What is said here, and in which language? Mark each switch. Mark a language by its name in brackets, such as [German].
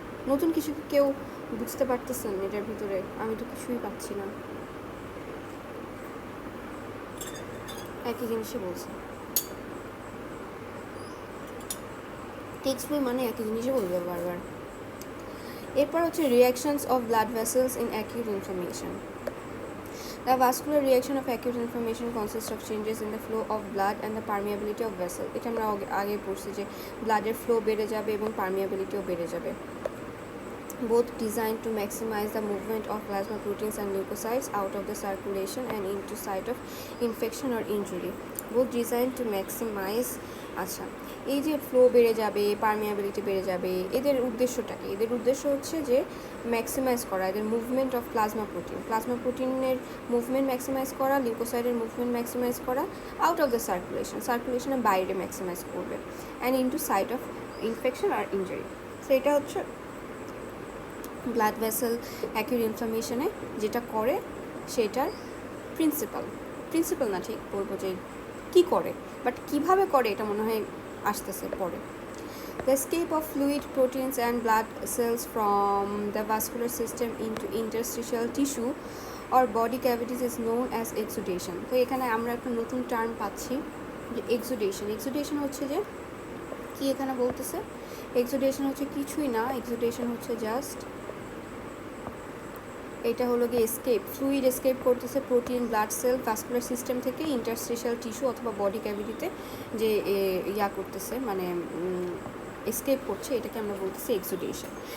[Bangla] নতুন কিছু কি কেউ বুঝতে পারতেছেন এটার ভিতরে? আমি তো কিছুই পাচ্ছি না, একই জিনিসই বলছে। টেক্সট বই মানে একই জিনিসই বলবে বারবার। এরপর হচ্ছে [English] Reactions of blood vessels in acute inflammation. The vascular reaction of acute inflammation consists of changes in the flow of blood and the permeability of vessel. [Bangla] এটা আমরা আগে পড়ছি যে ব্লাডের ফ্লো বেড়ে যাবে এবং পারমিয়াবিলিটিও বেড়ে যাবে। [English] Both designed to maximize the movement of plasma proteins and leukocytes out of the circulation and into site of infection or injury. Both designed to maximize [Bangla] আচ্ছা, এই যে ফ্লো বেড়ে যাবে, পারমিয়াবিলিটি বেড়ে যাবে, এদের উদ্দেশ্যটা কি? এদের উদ্দেশ্য হচ্ছে যে ম্যাক্সিমাইজ করা এদের মুভমেন্ট অফ প্লাজমা প্রোটিনের মুভমেন্ট ম্যাক্সিমাইজ করা, লিউকোসাইটের মুভমেন্ট ম্যাক্সিমাইজ করা আউট অফ দ্য সার্কুলেশনের বাইরে ম্যাক্সিমাইজ করবে, and into site of infection আর injury. So এটা হচ্ছে ব্লাড ভেসেল অ্যাকিউট ইনফ্লামেশনে যেটা করে সেটার প্রিন্সিপাল না, ঠিক বলবো যে কী করে, বাট কীভাবে করে এটা মনে হয় আসতেছে পরে। [English] The escape of fluid, proteins and blood cells from the vascular system into interstitial tissue or body cavities is known as exudation. [Bangla] তো এখানে আমরা একটা নতুন টার্ম পাচ্ছি যে এক্সুডেশন হচ্ছে যে কি এখানে বলতেছে, এক্সুডেশন হচ্ছে কিছুই না, এক্সুডেশন হচ্ছে জাস্ট এটা হলো গিয়ে ফ্লুইড এসকেপ করতেছে protein blood cell vascular system থেকে ইন্টারস্টিশিয়াল টিস্যু অথবা বডি ক্যাভিটিতে যে করতেছে, মানে এসকেপ করছে, এটাকে আমরা বলতেছি এক্সুডেশন।